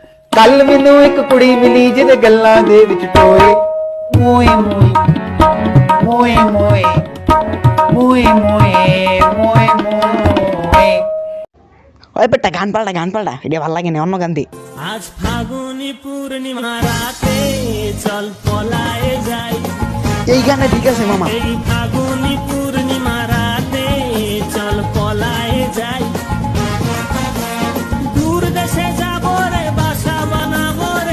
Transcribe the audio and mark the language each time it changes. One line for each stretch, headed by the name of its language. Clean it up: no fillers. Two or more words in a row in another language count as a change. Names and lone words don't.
Punjabi: ਕੱਲ ਮੈਨੂੰ ਇੱਕ ਕੁੜੀ ਮਿਲੀ ਜਿਹਦੇ ਗੱਲਾਂ ਦੇ ਵਿੱਚ ਟੋਏ ਮੋਏ ਮੋਏ ਮੋਏ ਮੋਏ ਮੋਏ ਮੋਏ ਮੋਏ
Bangla: ওই বেটা গান পাল্টা এটা ভালো লাগে না অন্য গান দি আজ ফাগুনি পূর্ণিমা রাতে চল পলায়ে যাই এই গানে ঠিক আছে মামা এই ফাগুনি পূর্ণিমা রাতে চল পলায়ে যাই দূর দেশে যাব রে বাসা বানাবো রে